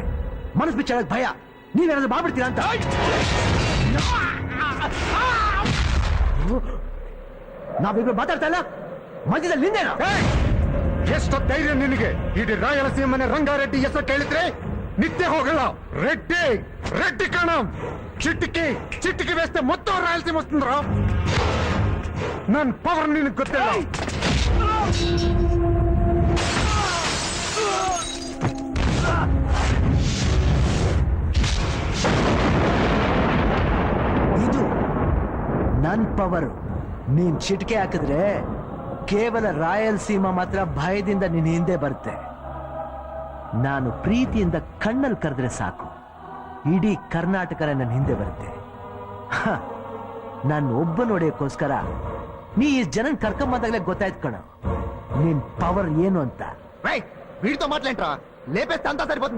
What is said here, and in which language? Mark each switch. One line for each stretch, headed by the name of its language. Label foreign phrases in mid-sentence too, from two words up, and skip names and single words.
Kannada: ಮನಸ್ಸು ಬಿಚ್ಚಾಡಕ್ ಭಯ. ನೀವೇನಾದ್ರೂ ಮಾಡ್ಬಿಡ್ತೀರಾ ಅಂತ. ನಾವಿಬ್ರು ಮಾತಾಡ್ತಾ ಇಲ್ಲ, ಮಧ್ಯದಲ್ಲಿ ನಿಂದೇನಾ? ಎಷ್ಟು ಧೈರ್ಯ ನಿನಗೆ? ಇಡೀ ರಾಯಲಸೀಮನೆ ರಂಗಾರೆಡ್ಡಿ ಹೆಸರು ಕೇಳಿದ್ರೆ ನಿದ್ದೆ ಹೋಗಲ್ಲ.
Telugu: రెడ్డి రెడ్డి కణం చిట్టికి వేస్తే మొత్తం రాయలసీమ వస్తుందిరా.
Kannada: ನನ್ನ ಪವರ್ ನಿನಗೆ ಗೊತ್ತಿಲ್ಲ. ಇದು ನನ್ ಪವರ್. ನೀನ್ ಚಿಟಿಕೆ ಹಾಕಿದ್ರೆ ಕೇವಲ ರಾಯಲಸೀಮಾ ಮಾತ್ರ ಭಯದಿಂದ ನಿನ್ನ ಹಿಂದೆ ಬರುತ್ತೆ. ನಾನು ಪ್ರೀತಿಯಿಂದ ಕಣ್ಣಲ್ಲಿ ಕರೆದ್ರೆ ಸಾಕು, ಇಡೀ ಕರ್ನಾಟಕರ ನನ್ನ ಹಿಂದೆ ಬರುತ್ತೆ. ನಾನು ಒಬ್ಬ ನೋಡೋಕ್ಕೋಸ್ಕರ ನೀ ಈ ಜನನ್ ಕರ್ಕೊಂಬಂದಾಗಲೇ ಗೊತ್ತಾಯ್ತು ಕಣ ನಿನ್ ಪವರ್ ಏನು ಅಂತ.
Telugu: వీడితో మాట్లాడరా, లేపేస్తే అంతా సరిపోతుంది.